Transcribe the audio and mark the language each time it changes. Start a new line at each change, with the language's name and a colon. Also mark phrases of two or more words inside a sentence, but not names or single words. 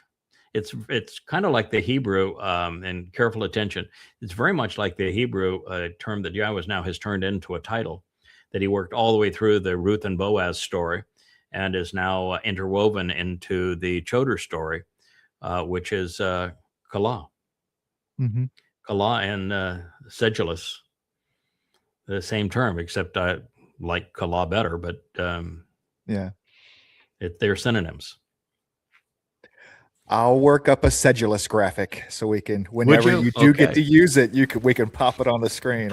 English: It's kind of like the Hebrew, and careful attention. It's very much like the Hebrew term that Yahweh now has turned into a title, that he worked all the way through the Ruth and Boaz story and is now interwoven into the Choder story, which is Kala. Mm-hmm. Kala and sedulous, the same term, except I like Kala better, but yeah, they're synonyms. I'll work up a sedulous graphic so we can, whenever you do get to use it, we can pop it on the screen.